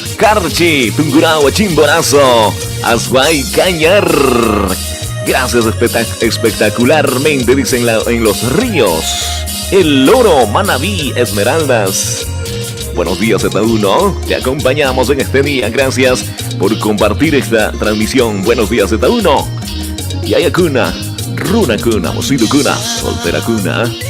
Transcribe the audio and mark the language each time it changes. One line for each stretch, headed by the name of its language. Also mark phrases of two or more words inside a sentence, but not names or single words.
Spanish: Carchi, Tungurahua, Chimborazo, Azuay, Cañar. Gracias espectacularmente, dicen en los ríos. El Loro, Manabí, Esmeraldas. Buenos días Z1, te acompañamos en este día, gracias por compartir esta transmisión. Buenos días
Quechua: Z1, Yaya Kuna, Runa Kuna, Mosidu Kuna, Soltera Kuna.